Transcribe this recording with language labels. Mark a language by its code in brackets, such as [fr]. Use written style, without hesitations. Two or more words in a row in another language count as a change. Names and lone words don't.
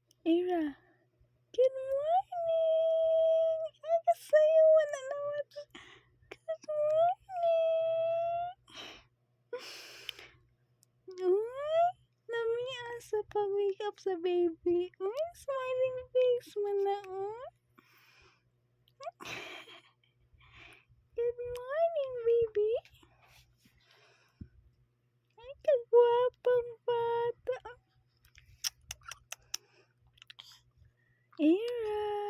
[en] Ira, good morning! [hil] Ay, kasayawan na naman. [en] Good morning! [hil] Uy, namiasa [en] pa-wake up [hil] sa baby. [en] Uy, smiling face [hil] mo na, oh. [en] Good morning, baby. [hil] Ay, kagwapang bata. Ira!